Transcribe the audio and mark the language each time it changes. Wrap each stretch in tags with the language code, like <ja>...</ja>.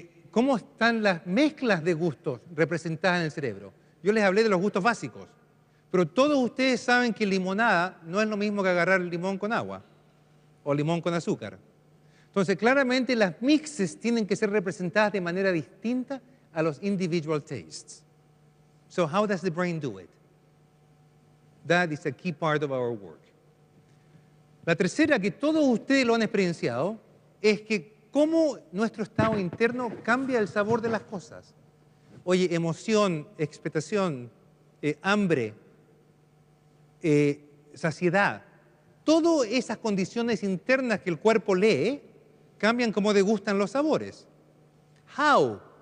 <es>¿Cómo están las mezclas de gustos representadas en el cerebro? Yo les hablé de los gustos básicos, pero todos ustedes saben que limonada no es lo mismo que agarrar limón con agua o limón con azúcar. Entonces, claramente las mixes tienen que ser representadas de manera distinta a los</es> <en>individual tastes. So how does the brain do it? That is a key part of our work.</en> <es>La tercera, que todos ustedes lo han experienciado, es que cómo nuestro estado interno cambia el sabor de las cosas. Oye, emoción, expectación, hambre, saciedad. Todas esas condiciones internas que el cuerpo lee cambian cómo degustan los sabores.</es> <en>How?</en>